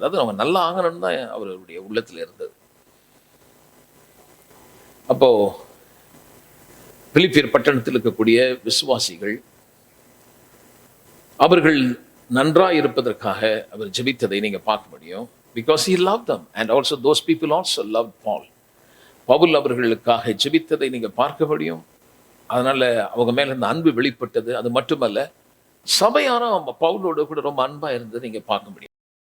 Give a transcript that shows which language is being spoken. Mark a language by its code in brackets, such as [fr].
[ta] அதாவது அவங்க நல்லா ஆகணும்னு தான் அவருடைய உள்ளத்துல இருந்தது. அப்போ பிலிப்பியர் பட்டணத்தில் இருக்கக்கூடிய விசுவாசிகள் அவர்கள் நன்றாய் இருப்பதற்காக அவர் ஜெபித்ததை நீங்க பார்க்க முடியும். [en] Because he loved them and also those people also loved Paul. [ta] Pavul அவர்களுக்காக ஜெபித்ததை நீங்க பார்க்க முடியும். அதனால அவங்க மேல இந்த அன்பு வெளிப்பட்டது. அது மட்டுமல்ல, சபையாரும் பவுலோடு கூட ரொம்ப அன்பா இருந்தது நீங்க பார்க்க முடியும்.